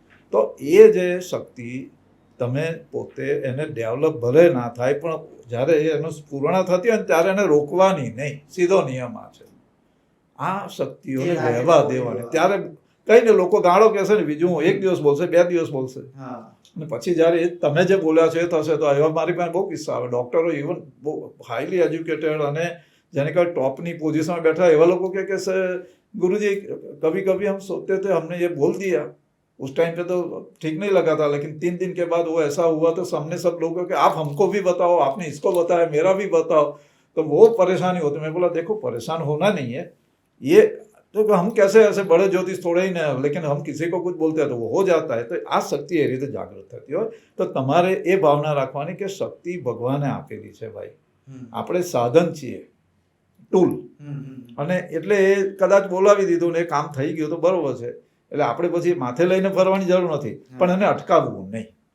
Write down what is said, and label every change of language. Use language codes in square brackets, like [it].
[gu] તો એ જે શક્તિ તમે પોતે એને ડેવલપ ભલે ના થાય, પણ જ્યારે એનું પૂર્ણ થતી હોય ને ત્યારે એને રોકવાની નહીં, સીધો નિયમ આ છે. આ શક્તિઓને વહેવા દેવાની. ત્યારે કઈ ને લોકો ગાળો કહેશે ને, બીજું 1 દિવસ બોલશે, 2 દિવસ બોલશે, અને પછી જ્યારે તમે જે બોલ્યા છો એ થશે. તો એવા મારી પાસે બહુ કિસ્સા આવે. ડૉક્ટરો ઇવન બહુ હાઈલી એજ્યુકેટેડ અને જેને કહેવાય ટોપની પોઝિશનમાં બેઠા એવા લોકો કે છે [hi] गुरुजी कभी कभी हम सोते थे हमने ये बोल दिया, उस टाइम पे तो ठीक नहीं लगा था, लेकिन 3 दिन के बाद वो ऐसा हुआ तो सामने सब लोगों के आप हमको भी बताओ, आपने इसको बताया, मेरा भी बताओ, तो वो परेशानी होती. मैं बोला देखो परेशान होना नहीं है, ये तो हम कैसे ऐसे बड़े ज्योतिष थोड़े ही नहीं, लेकिन हम किसी को कुछ बोलते हैं तो वो हो जाता है. [gu] तो આ શક્તિ એ રીતે જાગૃત થતી હોય તો તમારે એ ભાવના રાખવાની કે શક્તિ ભગવાને આપેલી છે ભાઈ, આપણે સાધન છીએ, ટૂલ. અને એટલે એ કદાચ બોલાવી દીધું ને એ કામ થઈ ગયું તો બરોબર છે, એટલે આપણે પછી માથે લઈને ફરવાની જરૂર નથી, પણ એને અટકાવવું નહીં.